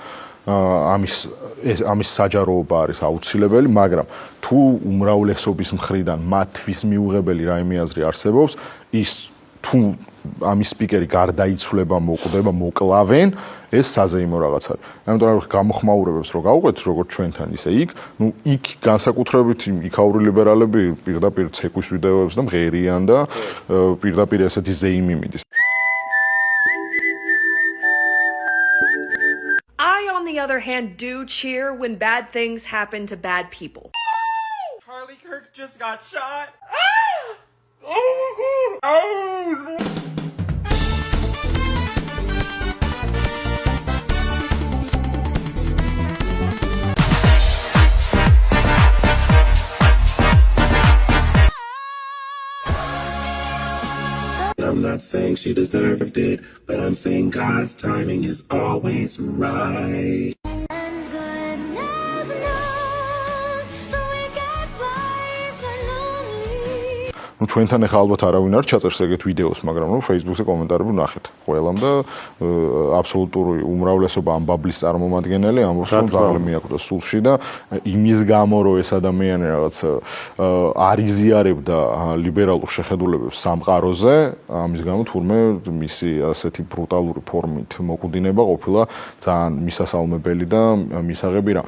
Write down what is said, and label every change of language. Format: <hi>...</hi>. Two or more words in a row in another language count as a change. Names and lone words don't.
<ka>ამის საჯაროობა არის აუცილებელი, მაგრამ თუ უმრავლესობის მხრიდან მათთვის მიუღებელი რაიმე აზრი არსებობს, ის თუ ამის სპიკერი გარდაიცვლება, მოკვდება, მოკლავენ, ეს საზეიმო რაღაც არის. ამიტომ რა გამოხმაურებებს რო გავუყეთ, როგორც ჩვენთან ისე იქ, ნუ იქ განსაკუთრებით იქაური ლიბერალები პირდაპირ ცეკვის ვიდეოებს და მღერიან და პირდაპირ ესეთი ზეიმი მიდის.</ka> <en>I on the other hand, do cheer when bad things happen to bad people. Charlie Kirk just got shot. Oh my God. Oh. I'm not saying she deserved it, but I'm saying God's timing is always right. And goodness knows the wicked's lives are lonely.</en> <ka>ну ჩვენთან ახლა ალბათ არავინ არ ჩაწერს ეგეთ ვიდეოს, მაგრამ რომ Facebook-ზე კომენტარები ვნახეთ ყველამ და აბსოლუტური უმრავლესობა ამ ბაბლის წარმომადგენელი ამბობს რომ ზაღლი მიაკვდა სულში და იმის გამო რომ ეს ადამიანი რაღაც არ იზიარებდა ლიბერალურ შეხედულებებს სამყაროზე, ამის გამო თურმე მისი ასეთი ბრუტალური ფორმით მოკვდინება ყოფილა ძალიან მისასალმებელი და მისაღები რა.</ka>